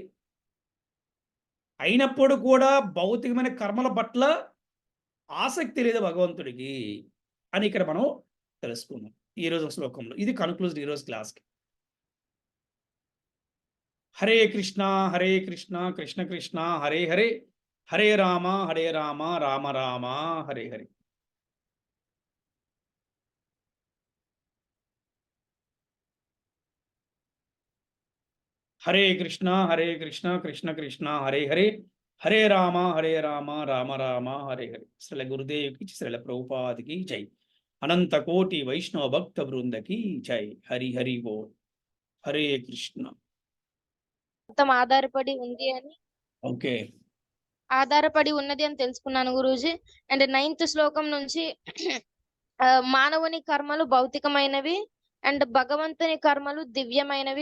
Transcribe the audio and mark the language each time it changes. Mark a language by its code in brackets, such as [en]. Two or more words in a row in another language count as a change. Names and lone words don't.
[te] అయినప్పుడు కూడా భౌతికమైన కర్మల పట్ల ఆసక్తి లేదు భగవంతుడికి అని ఇక్కడ మనం తెలుసుకున్నాం ఈ రోజు శ్లోకంలో. ఇది కన్క్లూజన్ ఈరోజు క్లాస్కి. [sa] हरे कृष्ण कृष्ण कृष्ण हरे हरे, हरे राम राम राम हरे हरे. हरे कृष्ण कृष्ण कृष्ण हरे हरे, हरे राम राम राम हरे हरे. [te] శ్రీల గురుదేవ్కి శ్రీల ప్రభుపాదికి జై. అనంత కోటి వైష్ణవ భక్త బృందకి జై. హరి హరి బోల్. హరే కృష్ణ. మొత్తం ఆధారపడి ఉంది అని ఓకే, ఆధారపడి ఉన్నది అని తెలుసుకున్నాను గురూజీ. అండ్ 9th శ్లోకం నుంచి మానవుని కర్మలు భౌతికమైనవి అండ్ భగవంతుని కర్మలు దివ్యమైనవి.